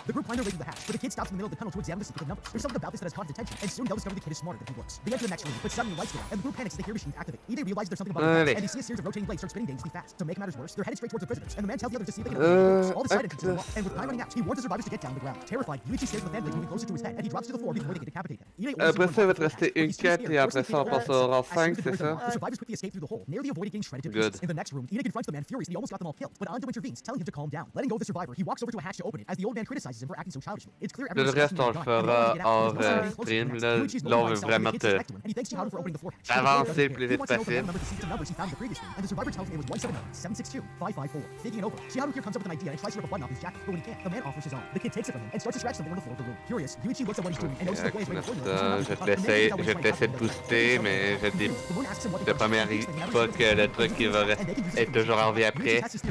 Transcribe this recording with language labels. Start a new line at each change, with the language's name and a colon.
English: The group find their way through the hatch, but the kid stops in the middle of the tunnel to examine the secret numbers. There's something about this that has caught his attention, and soon they'll discover the kid is smarter than he looks. They enter the next room, but suddenly lights go out, and the group panics as they hear machines activate. They realize there's something about the
French: Allez.
English: and they see a series of rotating blades start spinning dangerously fast. To make matters worse, they're headed straight towards the prisoners, and the man tells the others to see if they can open the doors. All the side entrances are locked, and with time running out, he warns the survivors to get down on the ground. Terrified, Yuichi stares at the fan blade moving closer to his head, and he drops to the floor before they can decapitate him.
French: Après ça, il va te rester une quête et après ça, on passe au rang 5, c'est ça?
English: The survivors quickly escape through the hole, nearly avoiding getting shredded to Good. pieces. In the next room, Ina confronts the man furiously, he almost got them all killed, but Ando intervenes, telling him to calm down. Letting go of the survivor, he walks over to a hatch to open it, as the old man criticizes him for acting so childishly. It's clear
French: Le
English: everyone's
French: reste, on le fera hors stream. Là, on veut vraiment te avancer le plus vite possible.
English: And the survivor tells him it was 179-762-554. Thinking it over, Shiharu here comes up with an idea and tries to rip a button off his jacket, but when he can't, the man offers his own. The kid takes it from him and starts to scratch something on the floor of the room. Curious, Yuichi looks at what he's doing and notices the boy is waiting for him.
French: Je vais te laisser de booster, mais je dis de première pas que le truc il va être toujours en vie après.